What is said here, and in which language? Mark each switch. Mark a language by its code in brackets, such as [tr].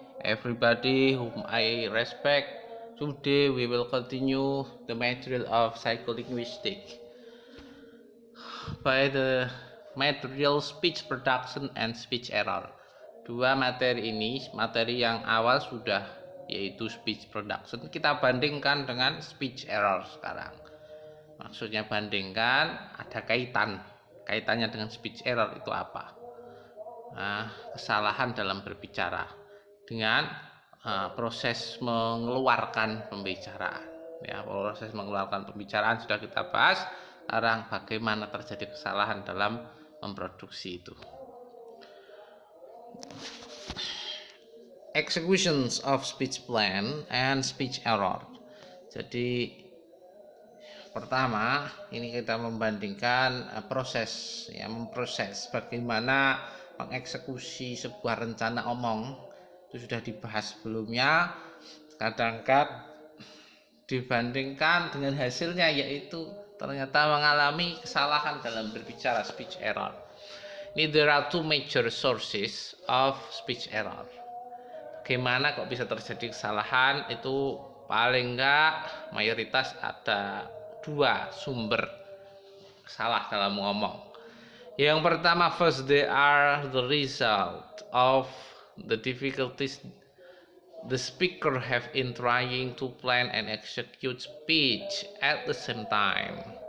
[en] Everybody whom I respect, today we will continue the material of psycholinguistics by the material speech production and speech error. [id] Dua materi ini, materi yang awal sudah yaitu speech production, kita bandingkan dengan speech error sekarang. Maksudnya bandingkan, ada kaitannya dengan speech error itu apa? Kesalahan dalam berbicara dengan proses mengeluarkan pembicaraan. Ya, proses mengeluarkan pembicaraan sudah kita bahas. Sekarang bagaimana terjadi kesalahan dalam memproduksi itu. [en] Executions of speech plan and speech error. [id] Jadi pertama ini kita membandingkan memproses bagaimana mengeksekusi sebuah rencana omong. Itu sudah dibahas sebelumnya. Kadang-kadang dibandingkan dengan hasilnya, yaitu ternyata mengalami kesalahan dalam berbicara, speech error. [en] Ini there are two major sources of speech error. [id] Bagaimana kok bisa terjadi kesalahan? Itu paling enggak mayoritas ada dua sumber salah dalam ngomong. Yang pertama, [en] first, they are the result of the difficulties the speaker have in trying to plan and execute speech at the same time.